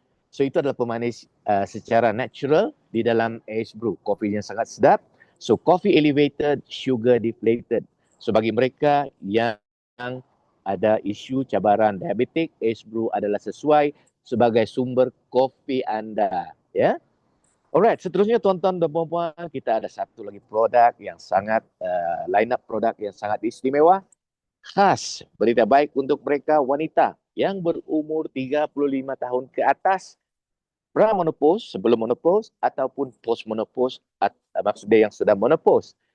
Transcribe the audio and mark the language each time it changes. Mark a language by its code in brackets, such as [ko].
[ms] So itu adalah pemanis secara natural di dalam Ace Brew. Kopi yang sangat sedap. [en] So coffee elevated, sugar deflated. [ms] So bagi mereka yang ada isu cabaran diabetik, Ace Brew adalah sesuai sebagai sumber kopi anda. Ya. Alright, seterusnya tuan-tuan dan puan-puan, kita ada satu lagi produk yang sangat line up produk yang sangat istimewa, khas berita baik untuk mereka wanita yang berumur 35 tahun ke atas, pra-menopause, sebelum menopause ataupun post-menopause, maksudnya yang sudah menopause.